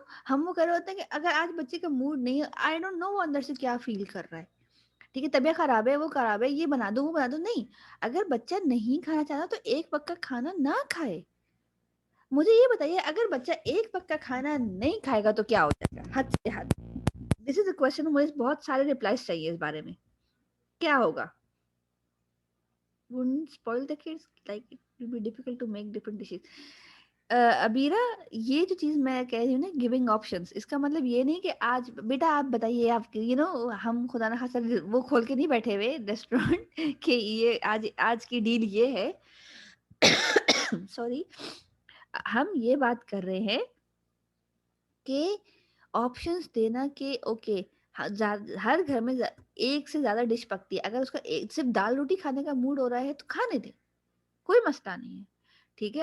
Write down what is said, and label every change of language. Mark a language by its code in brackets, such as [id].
[ur] ہم وہ کر رہے ہوتے ہیں کہ اگر آج بچے کا موڈ نہیں ہے, [en] I don't know [ur] وہ اندر سے کیا فیل کر رہا ہے, ٹھیک ہے, طبیعت خراب ہے, وہ خراب ہے, یہ بنا دو وہ بنا دو. نہیں, اگر بچہ نہیں کھانا چاہتا تو ایک وقت کا کھانا نہ کھائے. مجھے یہ بتائیے, اگر بچہ ایک وقت کا کھانا نہیں کھائے گا تو کیا ہو جائے گا؟ حد سے حد. [en] this is a question, [ur] مجھے بہت سارے ریپلائز چاہیے اس بارے میں. کیا ہوگا؟ [en] wouldn't spoil the kids, like it will be difficult to make different dishes. [ur] ابیرا, یہ جو چیز میں کہہ رہی ہوں نا گیونگ آپشنس, اس کا مطلب یہ نہیں کہ آج بیٹا آپ بتائیے, آپ ہم خدا نہ خاصا وہ کھول کے نہیں بیٹھے ہوئے ریسٹورینٹ کہ یہ آج کی ڈیل یہ ہے. سوری, ہم یہ بات کر رہے ہیں کہ آپشنس دینا کہ اوکے ہر گھر میں ایک سے زیادہ ڈش پکتی ہے, اگر اس کا صرف دال روٹی کھانے کا موڈ ہو رہا ہے تو کھانے دیں, کوئی مسئلہ نہیں ہے. ٹھیک ہے.